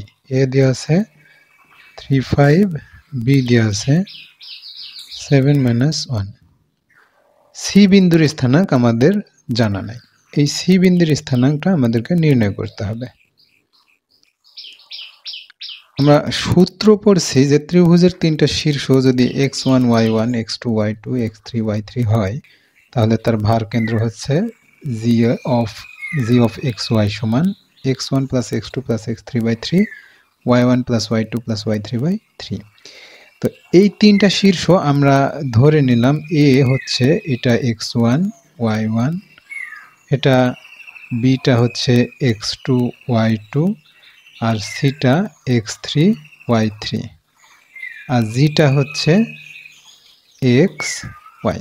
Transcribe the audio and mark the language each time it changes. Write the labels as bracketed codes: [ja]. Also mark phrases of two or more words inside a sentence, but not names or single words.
[bn] এ দেওয়া আছে 3 5, বি দেওয়া আছে 7 1। সি বিন্দুর স্থানাঙ্ক আমাদের জানা নাই। এই সি বিন্দুর স্থানাঙ্কটা আমাদেরকে নির্ণয় করতে হবে। আমরা সূত্র পড়ছি যে ত্রিভুজের 3টা শীর্ষ যদি x1 y1 x2 y2 x3 y3 হয়, তাহলে তার ভার কেন্দ্র হচ্ছে [en] g of xy [bn] সমান [en] x1 plus x2 plus x3 by 3 [bn] y1 plus y2 plus y3 by 3। তো এই 3টা শীর্ষ আমরা ধরে নিলাম এ হচ্ছে এটা x1 y1, এটা বিটা হচ্ছে x2 y2, আর সিটা x3 y3, আর জিটা হচ্ছে x y।